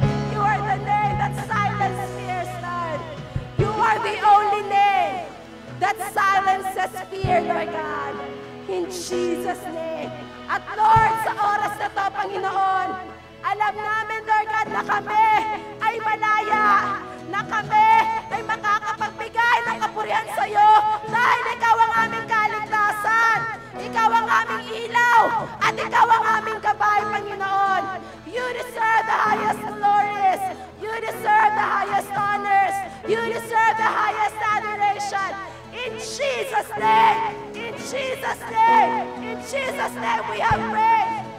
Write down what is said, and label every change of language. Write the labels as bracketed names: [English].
[English] You are the name that silences fear, Lord. You are the only name that silences fear, Lord God. In Jesus' name. [Filipino] At Lord, sa oras na to, Panginoon, alam namin, Lord God, na kami ay malaya, na kami ay makakapagbigay ng kapurihan sa iyo dahil ikaw ang aming kaligtasan, ikaw ang aming ilaw, at ikaw ang aming gabay, Panginoon. [English] You deserve the highest glories. You deserve the highest honors. You deserve the highest adoration. In Jesus' name, in Jesus' name, in Jesus' name we have prayed.